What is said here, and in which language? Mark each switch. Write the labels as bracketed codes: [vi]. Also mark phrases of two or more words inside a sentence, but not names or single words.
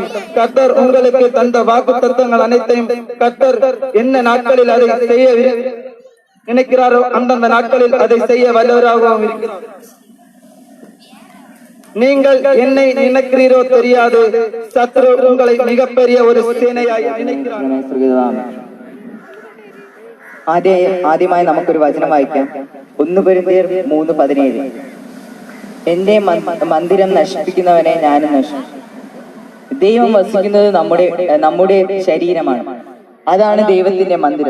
[ta] கர்த்தர் உங்களுக்கு தந்த வாக்கு தத்தங்கள் அனைத்தையும் கர்த்தர் என்ன நாட்களில் அதை செய்ய நினைக்கிறாரோ அந்தந்த நாட்களில் அதை செய்ய வல்லவராகவும் இருக்கிறார். நீங்கள் என்னை நினைக்கிறீரோ தெரியாது, சத்ரு உங்களை மிகப்பெரிய ஒரு சேனையாய் நினைக்கிறார். [ml] ആദ്യമായി നമുക്കൊരു വചനം വായിക്കാം. 1 കൊരിന്ത്യർ 3:17. എന്റെ മന്ദിരം നശിപ്പിക്കുന്നവനെ ഞാനും നശിപ്പിക്കും. ദൈവം വസിക്കുന്നത് നമ്മുടെ ശരീരമാണ്. അതാണ് ദൈവത്തിന്റെ മന്ദിരം.